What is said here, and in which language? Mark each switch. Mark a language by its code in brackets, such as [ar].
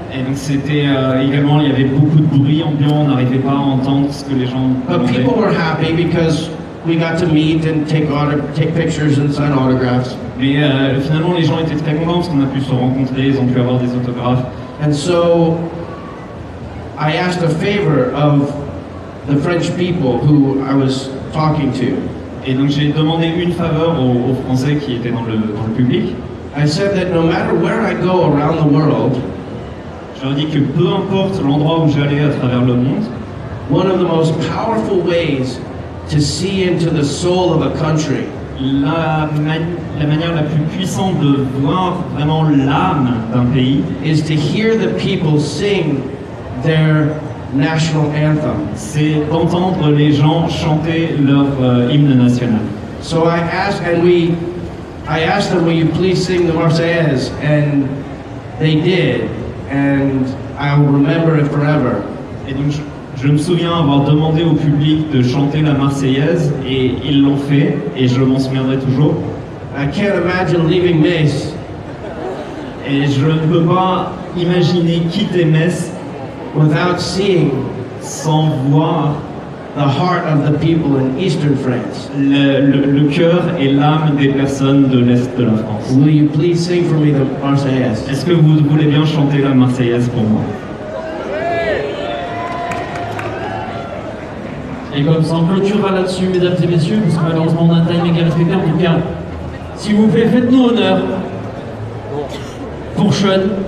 [fr] Et donc c'était également, il y avait beaucoup de bruit ambiant, on n'arrivait pas à entendre ce que les gens [en] But [fr] demandaient. [en] people were happy because we got to meet and take pictures and sign autographs. [fr] Mais finalement, les gens étaient très contents parce qu'on a pu se rencontrer, ils ont pu avoir des autographes. [en] And so I asked a favor of the French people who I was talking to. [fr] Et donc j'ai demandé une faveur aux Français qui étaient dans le public. [en] I said that no matter where I go around the world, [fr] je leur ai dit que peu importe l'endroit où j'allais à travers le monde, [en] one of the most powerful ways to see into the soul of a country [fr] la manière la plus puissante de voir vraiment l'âme d'un pays [en] is to hear the people sing their national anthem. [fr] C'est d'entendre les gens chanter leur hymne national. [en] So I asked them, will you please sing the Marseillaise? And they did, and I'll remember it forever. [fr] Et donc je me souviens avoir demandé au public de chanter la Marseillaise et ils l'ont fait et je m'en souviendrai toujours. [en] I can't imagine leaving Metz. [fr] Et je ne peux pas imaginer quitter Metz [en] without seeing [fr] sans voir [en] the heart of the people in eastern France. [fr] Le cœur et l'âme des personnes de l'Est de la France. [en] Will you please sing for me the Marseillaise? [fr] Est-ce que vous voulez bien chanter la Marseillaise pour moi? Et comme ça, on clôturera là-dessus, mesdames et messieurs, parce que malheureusement on a un timing à respecter. En tout cas, s'il vous plaît, faites-nous honneur pour Sean.